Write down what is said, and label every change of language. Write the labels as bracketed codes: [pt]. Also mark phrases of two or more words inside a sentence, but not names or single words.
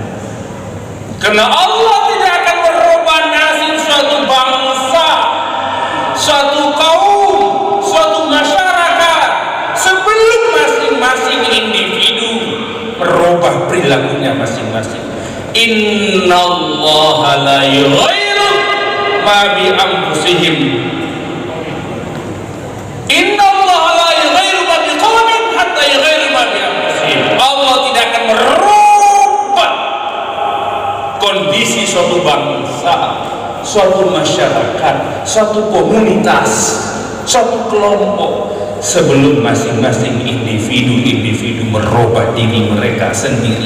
[id] Karena Allah tidak akan merubah nasib suatu bangsa, suatu kaum, suatu masyarakat sebelum masing-masing individu merubah perilakunya masing-masing. [ar] إن الله لا يغير ما بأنفسهم. إن الله لا يغير ما بقوم حتى يغيروا ما بأنفسهم. [id] Allah tidak akan merubah kondisi suatu bangsa, suatu masyarakat, suatu komunitas, suatu kelompok sebelum masing-masing individu merubah diri mereka sendiri.